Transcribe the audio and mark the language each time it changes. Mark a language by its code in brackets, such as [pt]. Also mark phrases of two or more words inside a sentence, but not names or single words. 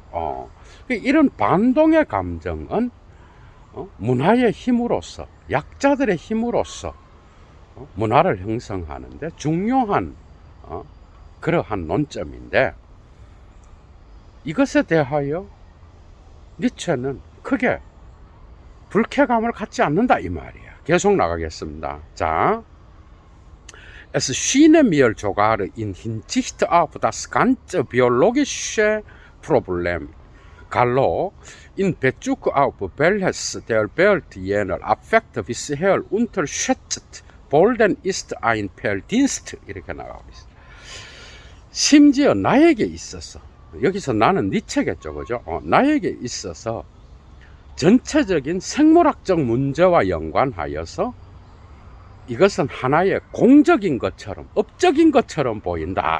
[ko] 이런 반동의 감정은 문화의 힘으로서, 약자들의 힘으로서 문화를 형성하는데 중요한 그러한 논점인데, 이것에 대하여 니체는 크게 불쾌감을 갖지 않는다 이 말이야. 계속 나가겠습니다. 자, [de] Es schien mir sogar in Hinsicht auf das ganze biologische Problem, Gallo, in Bezug auf welches der Welt jener Affekt bisher unterschätzt worden ist, ein Verdienst. [ko] 이렇게 나가고 있어. 심지어 나에게 있어서, 여기서 나는 니체겠죠, 그죠? 나에게 있어서 전체적인 생물학적 문제와 연관하여서 이것은 하나의 공적인 것처럼, 업적인 것처럼 보인다.